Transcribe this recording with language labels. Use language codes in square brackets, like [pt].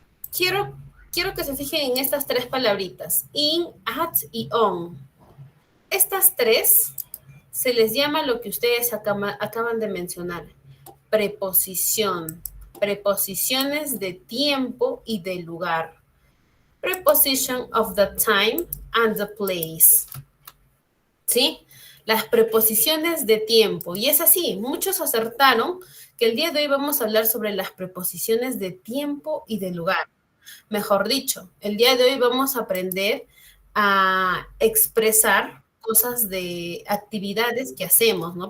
[es] Quiero que se fijen en estas tres palabritas. In, at y on. Estas tres se les llama lo que ustedes acaban de mencionar. Preposición. Preposiciones de tiempo y de lugar. [en] Preposition of the time and the place. [es] ¿Sí? Las preposiciones de tiempo. Y es así, muchos acertaron que el día de hoy vamos a hablar sobre las preposiciones de tiempo y de lugar. Mejor dicho, el día de hoy vamos a aprender a expresar cosas de actividades que hacemos, ¿no?